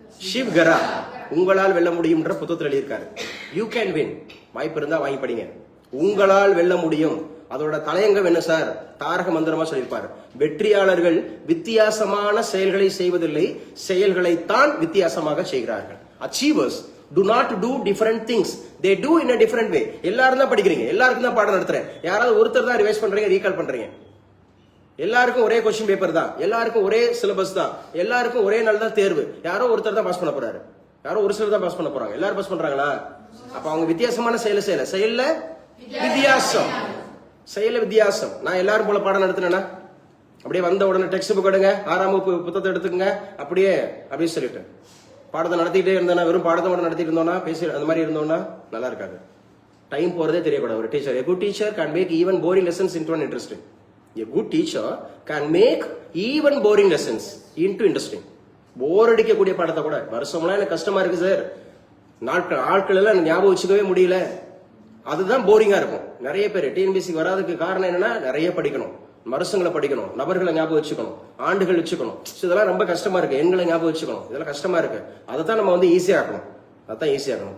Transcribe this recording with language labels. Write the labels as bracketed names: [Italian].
[Tamil] ஷிவ் கரா உங்களால் வெல்ல முடியும்ன்ற புத்தகத்தில் எழுதியிருக்காரு. [English] You can win. [Tamil] வாய்ப்பு இருந்தா வாங்கி படிங்க. உங்களால் வெல்ல முடியும். அதோட தலையங்கம் என்ன சார்? தாரக மந்திரமா சொல்லியிருப்பாரு. வெற்றியாளர்கள் வித்தியாசமான செயல்களை செய்வதில்லை, செயல்களைத்தான் வித்தியாசமாக செய்கிறார்கள். [English] Achievers do not do different things, they do in a different way. [Tamil] எல்லாரும் தான் படிக்கிறீங்க, எல்லாருக்கும் தான் பாடம் நடத்துறேன். யாராவது ஒருத்தர் தான் ரிவைஸ் பண்றீங்க, ரீகால் பண்றீங்க. எல்லாருக்கும் ஒரே கொஸ்டின் பேப்பர் தான், எல்லாருக்கும் ஒரே சிலபஸ் தான், எல்லாருக்கும் ஒரே நாள் தான் தேர்வு. யாரோ ஒருத்தர் தான் பாஸ் பண்ண போறாரு, யாரோ ஒரு சிலர் தான் பாஸ் பண்ண போறாங்க. எல்லாரும் பாஸ் பண்றாங்களா? அப்ப அவங்க வித்தியாசமான செயல்ல வித்தியாசம். செயல்ல வித்தியாசம். நான் எல்லாரும் போல பாடம் நடத்தினேன்னா அப்படியே வந்த உடனே டெக்ஸ்ட் புக் எடுங்க, 6ஆம் வகுப்பு புத்தகத்தை எடுத்துக்கங்க, அப்படியே சொல்லிட்டு பாடத்தை நடத்திட்டே இருந்தோம்னா, வெறும் பாடத்தை மட்டும் நடத்திட்டு இருந்தோம்னா, பேசி அந்த மாதிரி இருந்தோம்னா நல்லா இருக்காது. டைம் போறதே தெரியக்கூடாது. ஒரு teacher, [English] a good teacher can make even boring lessons into an interesting. A good teacher can make even boring lessons into interesting. [Tamil] போர் அடிக்கக்கூடிய பாடத்தை கூட வருஷம்லாம் எனக்கு கஷ்டமா இருக்கு சார், ஆட்கள் எல்லாம் ஞாபகம் வச்சுக்கவே முடியல, அதுதான் போரிங்கா இருக்கும். நிறைய பேர் டிஎன்பிஎஸ்சிக்கு வராதுக்கு காரணம் என்னன்னா நிறைய படிக்கணும், வருஷங்களை படிக்கணும், நபர்களை ஞாபகம் வச்சுக்கணும், ஆண்டுகள் வச்சுக்கணும். இதெல்லாம் ரொம்ப கஷ்டமா இருக்கு, எண்களை ஞாபகம் வச்சுக்கணும், இதெல்லாம் கஷ்டமா இருக்கு. அதை தான் நம்ம வந்து ஈஸியா ஆக்கணும், அதான் ஈஸியா இருக்கணும்.